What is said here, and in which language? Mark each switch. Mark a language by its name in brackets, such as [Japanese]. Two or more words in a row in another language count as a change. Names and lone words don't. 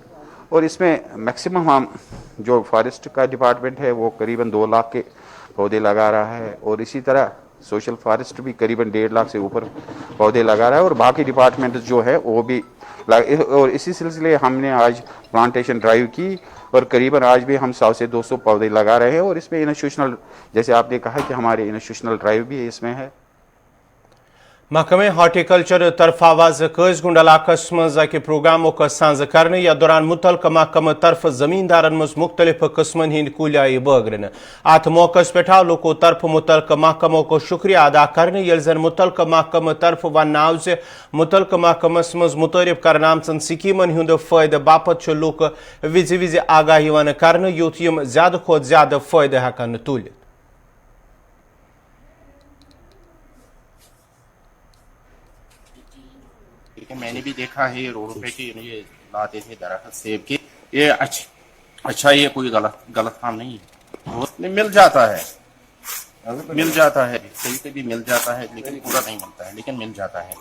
[Hindi] और इसमें मैक्सिमम हम जो फॉरेस्ट का डिपार्टमेंट है वो करीबन 2 लाख के पौधे लगा रहा है और इसी तरह [English] social forest [Hindi] भी करीबन 1.5 लाख से ऊपर पौधे लगा रहा है और बाकी डिपार्टमेंट जो है वो भी और इसी सिलसिले हमने आज [English] plantation drive [Hindi] की और करीबन आज भी हम 100 से 200 पौधे लगा रहे हैं। और इसमें इंस्टीट्यूशनल, जैसे आपने कहा कि हमारे [English] institutional drive [Hindi] भी इसमें है। [Kashmiri] महकमे हार्टिकल्चर तरफ आवाज कसगुंड इलाकस मज प्रोग्रामों का सांझ करने या दौरान मुतलका महकमे तरफ जमींदारन मज मुख्तलिफ किस्मन हिंद कुल आई बगरन। अत मौकस पे लोगों तरफ मुतलका महकमों को शुक्रिया अदा करने यल जन मुतलका महकमे तरफ वन आव से मुतलका महकमस मज मुतरफ करनामचन स्कीमन हुंद फायदे बापत लूक विज विज आगाही वन करने यूथ यम ज्यादा खोत ज्यादा फायदे हकन तुलित। [Hindi] मैंने भी देखा है रोड पे कि ये लाते थे दरख्त सेब के, ये अच्छा ये कोई गलत काम नहीं है, मिल जाता है कहीं भी मिल जाता है लेकिन पूरा नहीं मिलता है, लेकिन मिल जाता है।